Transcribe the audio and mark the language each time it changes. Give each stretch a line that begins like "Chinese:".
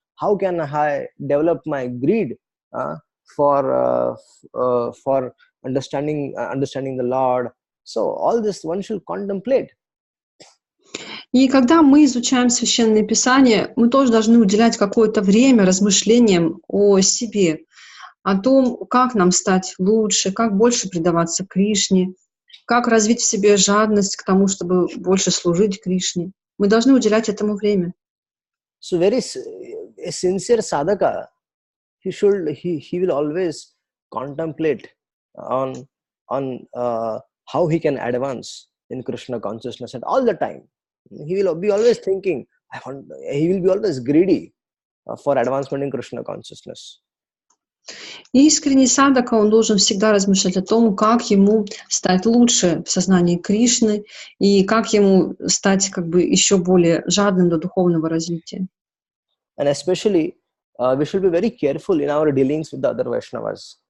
English: How can I develop my greed for understanding the Lord? So all this one should contemplate.
Russian: И когда мы изучаем Священное Писание, мы тоже должны уделять какое-то время размышлениям о себе, о том, как нам стать лучше, как больше предаваться Кришне, как развить в себе жадность к тому, чтобы больше служить Кришне. Мы должны уделять этому время.
English: So a sincere sadhaka, he will always contemplate on how he can advance in Krishna consciousness at all the time. He will be always thinking, he will be always greedy for advancement in Krishna consciousness.
Russian: Искренний садака, он должен всегда размышлять о том, как ему стать лучше в сознании Кришны и как ему стать еще более жадным до духовного развития.
English: And especially, we should be very careful in our dealings with the other Vaishnavas.